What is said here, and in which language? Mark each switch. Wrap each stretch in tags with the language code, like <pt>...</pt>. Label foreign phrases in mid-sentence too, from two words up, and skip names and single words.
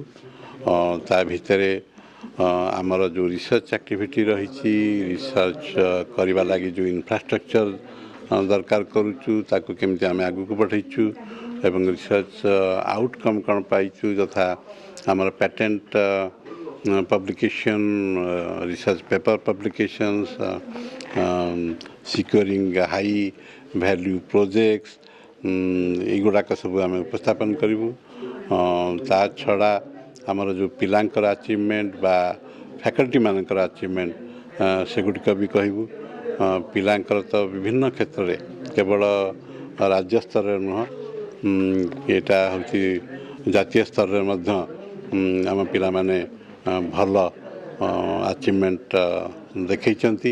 <or>ତା ଭିତରେ ଆମର ଯେଉଁ</or> <en>research activity</en> <or>ରହିଛି, ରିସର୍ଚ୍ଚ କରିବା ଲାଗି ଯେଉଁ ଇନଫ୍ରାଷ୍ଟ୍ରକ୍ଚର ଦରକାର କରୁଛୁ ତାକୁ କେମିତି ଆମେ ଆଗକୁ ବଢ଼େଇଛୁ ଏବଂ</or> <en>research outcome</en> <or>କ'ଣ ପାଇଛୁ, ଯଥା ଆମର</or> <en>patent publication, research paper publications, securing high value projects,</en> <or>ଏଇଗୁଡ଼ାକ ସବୁ ଆମେ ଉପସ୍ଥାପନ କରିବୁ। ତା ଛଡ଼ା ଆମର ଯେଉଁ ପିଲାଙ୍କର ଆଚିଭମେଣ୍ଟ ବା</or> <en>faculty-ମାନଙ୍କର achievement</en> <or>ସେଗୁଡ଼ିକ ବି କହିବୁ। ପିଲାଙ୍କର ତ ବିଭିନ୍ନ କ୍ଷେତ୍ରରେ କେବଳ ରାଜ୍ୟ ସ୍ତରରେ ନୁହଁ, ଏଇଟା ହେଉଛି ଜାତୀୟ ସ୍ତରରେ ମଧ୍ୟ ଆମ ପିଲାମାନେ ଭଲ ଆଚିଭମେଣ୍ଟ ଦେଖେଇଛନ୍ତି।</or>